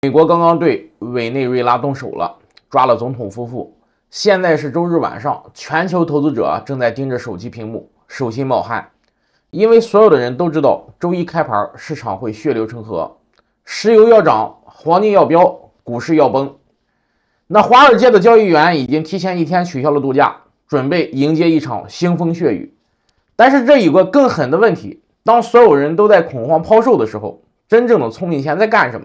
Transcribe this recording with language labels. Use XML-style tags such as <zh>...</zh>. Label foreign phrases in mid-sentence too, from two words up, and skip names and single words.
<zh>美国刚刚对委內瑞拉动手了，抓了总統夫婦。現在是周日晚上，全球投資者正在盯着手機屏幕，手心冒汗，因為所有的人都知道，周一開盤市場會血流成河，石油要漲，黃金要飆，股市要崩。那華爾街的交易員已經提前1天取消了度假，準備迎接一場腥風血雨。但是這有個更狠的問題，當所有人都在恐慌拋售的時候，真正的聰明錢在幹什麼？</zh>